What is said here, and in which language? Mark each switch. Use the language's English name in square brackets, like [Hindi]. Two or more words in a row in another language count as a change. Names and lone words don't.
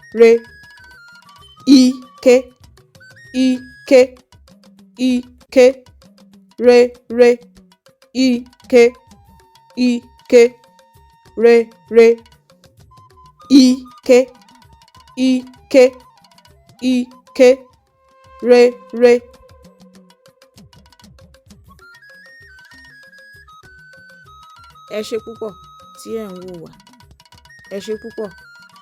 [Yoruba] ike, ike, ike, re, ike, ike, re, ike, ike, ike, re. Ẹ ṣé púpọ̀ tí ẹ̀ ń wò wá. Ẹ ṣé púpọ̀.